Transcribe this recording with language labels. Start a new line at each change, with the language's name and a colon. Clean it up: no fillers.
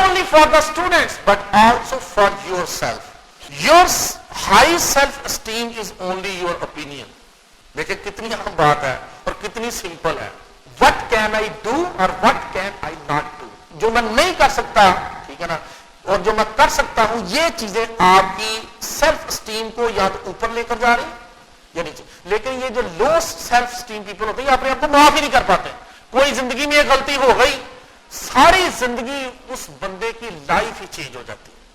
English: for the students but also for yourself. Your high self-esteem is only your opinion.
Urdu: دیکھیں کتنی اہم بات ہے اور کتنی سمپل ہے.
English: What can I do or what can I not do.
Urdu: جو میں نہیں کر سکتا, ٹھیک ہے نا, اور جو میں کر سکتا ہوں, یہ چیزیں آپ کی سیلف اسٹیم کو یا تو اوپر لے کر جا رہی یا نیچے. لیکن یہ جو لو سیلف اسٹیم پیپل ہوتے ہیں اپنے آپ کو معاف ہی نہیں کر پاتے. کوئی زندگی میں ایک غلطی ہو گئی, ساری زندگی اس بندے کی لائف ہی چینج ہو جاتی ہے.